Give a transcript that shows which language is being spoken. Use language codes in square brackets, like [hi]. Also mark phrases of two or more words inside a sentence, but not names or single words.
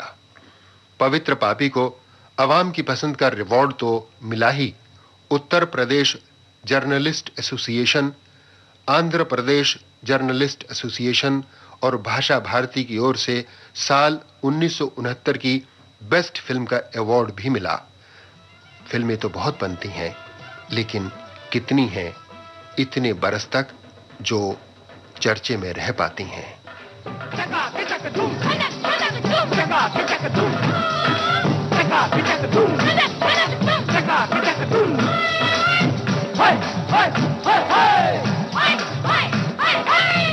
[hi] पवित्र पापी को अवाम की पसंद का रिवॉर्ड तो मिला ही, उत्तर प्रदेश जर्नलिस्ट एसोसिएशन, आंध्र प्रदेश जर्नलिस्ट एसोसिएशन और भाषा भारती की ओर से साल 1969 की बेस्ट फिल्म का अवार्ड भी मिला। फिल्में तो बहुत बनती हैं, लेकिन कितनी हैं इतने बरस तक जो चर्चे में रह पाती हैं। चका के चक धूम धनक धनक धूम चका के चक धूम चका के चक धूम धनक धनक धूम चका के चक धूम हाय हाय हाय हाय हाय हाय हाय हाय